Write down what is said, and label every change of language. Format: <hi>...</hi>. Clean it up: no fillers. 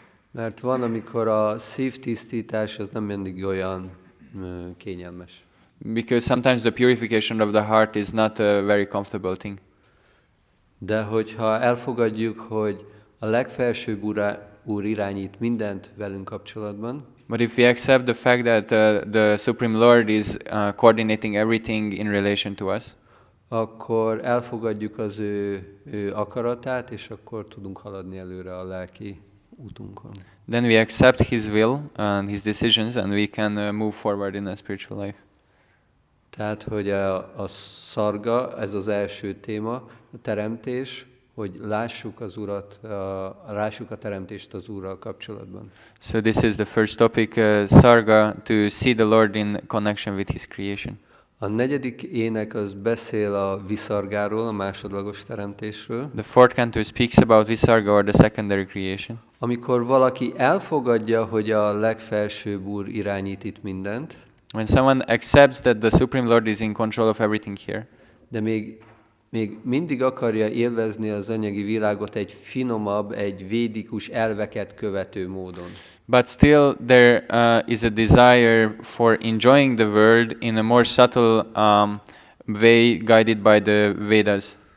<hu>mert van, amikor a szívtisztítás az nem mindig olyan kényelmes.</hu> <en>Because sometimes the purification of the heart is not a very comfortable thing.</en> <hu>De hogyha elfogadjuk, hogy a legfelsőbb Úr irányít mindent velünk kapcsolatban,</hu> <en>But if we accept the fact that the Supreme Lord is coordinating everything in relation to us,</en> <hu>akkor elfogadjuk az ő akaratát, és akkor tudunk haladni előre a lelki útunkon.</hu> <en>then we accept His will and His decisions, and we can move forward in a spiritual life.</en> <hu>Tehát, hogy a szarga, ez az első téma, a teremtés, hogy lássuk az Urat, lássuk a teremtést az Úrral kapcsolatban.</hu> <en>So this is the first topic, Sarga, to see the Lord in connection with His creation.</en> <hu>A negyedik ének az beszél a viszargáról, a másodlagos teremtésről.</hu> <en>The fourth canto speaks about Visarga, or the secondary creation.</en> <hu>Amikor valaki elfogadja, hogy a legfelsőbb Úr irányít itt mindent,</hu> <en>When someone accepts that the Supreme Lord is in control of everything here,</en> <hu>de még mindig akarja élvezni az anyagi világot egy finomabb, egy védikus elveket követő módon.</hu> <en>but still there is a desire for enjoying the world in a more subtle way, guided by the Vedas.</en>